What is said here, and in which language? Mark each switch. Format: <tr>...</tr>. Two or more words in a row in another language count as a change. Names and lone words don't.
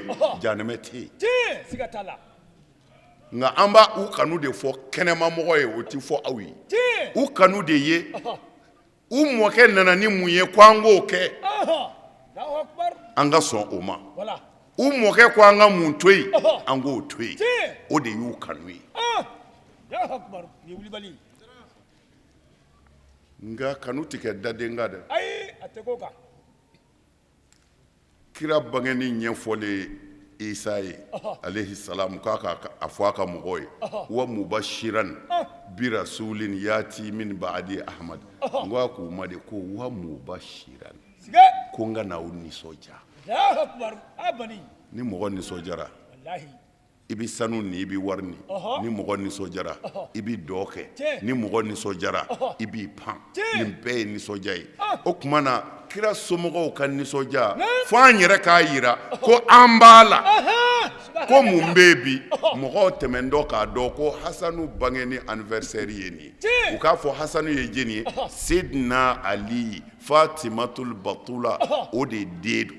<bm>jahanɛmɛ tɛ yen nka an b'a u kanu de fɔ kɛnɛmamɔgɔ ye o tɛ fɔ aw ye u kanu de ye u mɔkɛ nana ni mun ye ko an k'o kɛ an ka sɔn o ma u mɔkɛ ko an ka mun to yen an k'o to yen o de y'u kanu ye</bm> <ar>الله أكبر</ar> <bm>ni wulibali nka kanu tɛ kɛ daden kan dɛ ayi a tɛ ko kan kira bangeni ɲɛfɔlen Isa ye</bm> <ar>عليه السلام</ar> <bm>k'a ka a fɔ a ka mɔgɔw ye</bm> <ar>ومبشرا برسول يأتي من بعدي أحمد</ar> <bm>n ko a k'u ma de ko</bm> <ar>ومبشرا</ar> <bm>ko n ka n'aw nisɔndiya</bm> <ar>الله أكبر abani</ar> <bm>ni mɔgɔ nisɔndiyara wallahi i bɛ sanu ni i bɛ wari ni ni mɔgɔ nisɔndiyara i bɛ dɔ kɛ ni mɔgɔ nisɔndiyara i b'i pan nin bɛɛ ye nisɔndiya ye o tuma na kira somɔgɔw ka nisɔndiya fo an yɛrɛ k'a yira ko an b'a la ko mun bɛ yen bi mɔgɔw tɛmɛntɔ k'a dɔn ko Hasanu bangeni anniversaire ye nin ye u k'a fɔ Hasanu ye jeni ye Seydina Ali Fatimatul Batula o de den don</bm>